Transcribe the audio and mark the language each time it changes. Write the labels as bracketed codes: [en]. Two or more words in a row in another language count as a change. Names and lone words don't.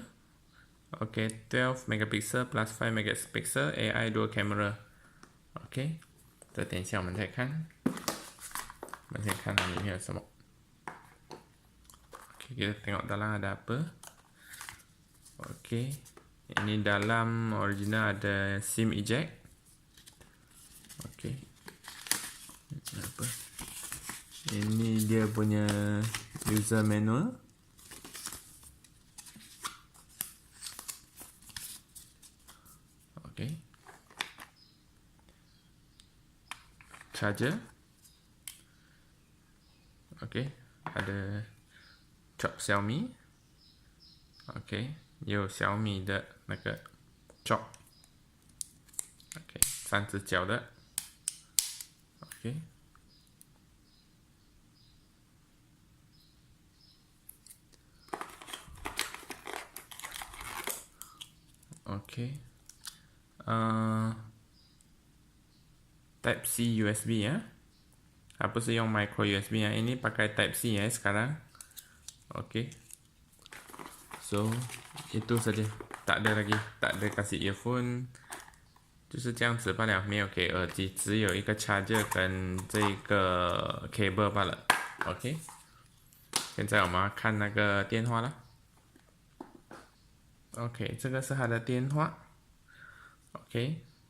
[en] OK, 12 megapixel plus 5 megapixel AI dual camera. [zh] OK， 这等一下我们再看。我们先看它里面有什么。OK， [ms] kita tengok dalam ada apa. OK， ini dalam original ada SIM eject. OK， apa? Ini dia punya user manual. Okay. Charger. Okay. Ada chop Xiaomi. [zh] Okay. 有Xiaomi 的那个 chop. Okay. 3只脚的。Okay。OK， Type C USB它不是用 [en] micro USB [ms] ini pakai Type C sekarang. OK， so itu saja， tak ada lagi， tak ada kasih earphone， [zh] 就是这样子罢了，没有给耳机，只有一个 charger 跟这个 cable 罢了。OK， 现在我们要看那个电话了。OK， 这个是它的电话。OK，